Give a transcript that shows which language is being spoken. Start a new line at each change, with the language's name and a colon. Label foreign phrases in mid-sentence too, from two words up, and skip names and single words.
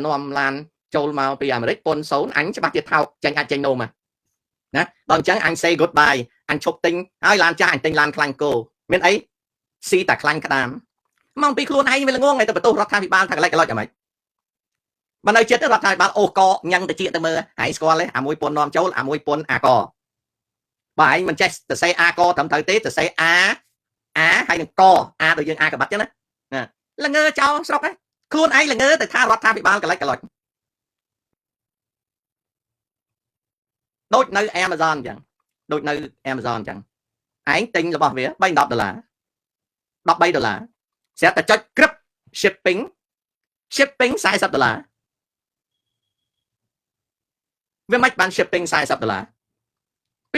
Khmer: នាំឡានចូលមកពីអាមេរិកពន្ធ0អញច្បាស់ជាថោកចេញអាចចេញនោមណាដល់អញ្ចឹងអញ
English: say goodbye
Khmer: អញឈប់ទិញហើយឡានចាស់អញទិញឡានខ្លាញ់គោមានអីស៊ីតែខ្លាញ់ក្តាមមកពីខ្លួនឯងវាល្ងងឯទៅបន្ទោសរដ្ឋាភិបាលថាកលិចកលុចអ្ហ្មិច mà nơi chết រដ្ឋាភិបាលអូកញ៉ាំងតិចទៅមើលហើយស្គាល់ទេអាមួយពន្ធនាំចូលអាមួយពន្ធអាកបើឯងមិនចេះទៅសេអាកត្រឹមត្រូវទេទៅសេអាហើយនឹងកអាដូចយើងអាកបាត់ចឹងណាល្ងើចោលស្រុកហ្នឹងខ្លួនឯងល្ងើទៅថារដ្ឋាភិបាលកលិចកលុច ដូចនៅ Amazon អញ្ចឹងដូចនៅ Amazon អញ្ចឹងឯងទិញរបស់វា$3 $13 ស្រាប់តែចុចក្រឹប shipping $40 វាមិនបាន shipping $40 ពី